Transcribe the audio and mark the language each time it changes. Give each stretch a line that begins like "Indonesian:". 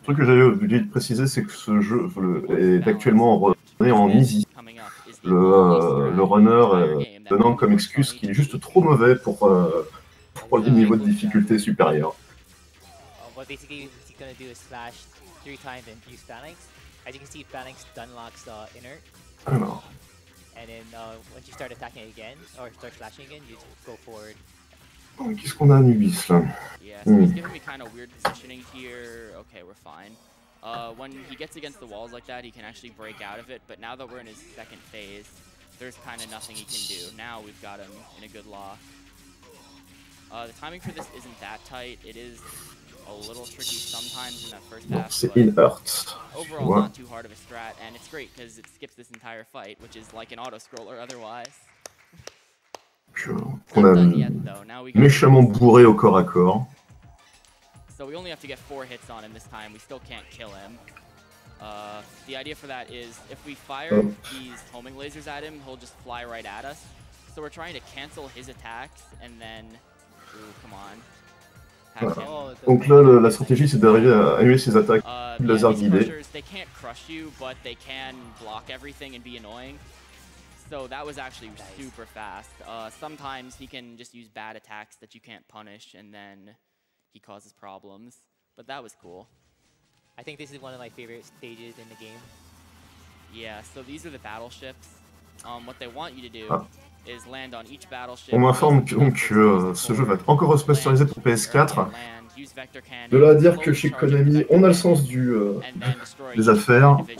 French: Le truc que j'avais oublié de préciser, c'est que ce jeu est actuellement en easy. Le runner donnant comme excuse qu'il est juste trop mauvais pour les niveaux de difficulté supérieurs.
English: What basically he's going to do is slash 3 times and use phalanx. As you can see, phalanx unlocks inert.
French: Alors.
English: And then once you start attacking again, or start slashing again, you just go forward.
French: Qu'est-ce qu'on a à Nubis là?
English: Yeah, so he's giving me kind of weird positioning here. Okay, we're fine. When he gets against the walls like that, he can actually break out of it, but now that we're in his second phase, there's kind of nothing he can do. Now we've got him in a good lock. The timing for this isn't that tight. It is a little tricky sometimes in that first half, but overall not too hard of a strat, and it's great because it skips this entire fight, which is like an auto-scroller otherwise.
French: On a méchamment bourré au corps à corps.
English: So we only have to get 4 hits on him this time. We still can't kill him. The idea for that is if we fire these homing lasers at him, he'll just fly right at us. So we're trying to cancel his attacks and then... Ooh, come on.
French: Voilà. Donc là, la stratégie, c'est d'arriver à annuler ses attaques laser guidées.
English: They can't crush you, but they can block everything and be annoying. So that was actually super fast. Sometimes he can just use bad attacks that you can't punish, and then he causes problems. But that was cool. I think this is one of my favorite stages in the game. Yeah, so these are the battleships. What they want you to do is land on each battleship.
French: On m'informe donc que ce jeu va être encore remasterisé pour PS4. De là à dire que chez Konami, on a le sens des affaires.